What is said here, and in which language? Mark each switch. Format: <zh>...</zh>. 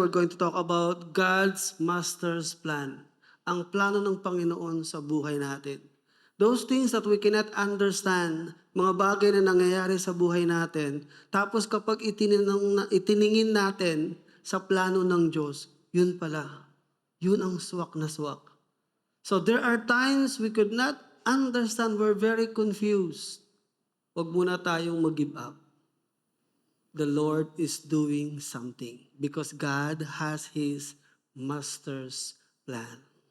<en>We're going to talk about God's Master's Plan.</en> <tl>Ang plano ng Panginoon sa buhay natin.</tl> <en>Those things that we cannot understand,</en> <tl>mga bagay na nangyayari sa buhay natin, tapos kapag itiningin natin sa plano ng Diyos, yun pala. Yun ang swak na swak.</tl> <en>So there are times we could not understand, we're very confused.</en> <tl>Huwag muna tayong mag-give up.</tl> <en>The Lord is doing something because God has His master's plan.</en>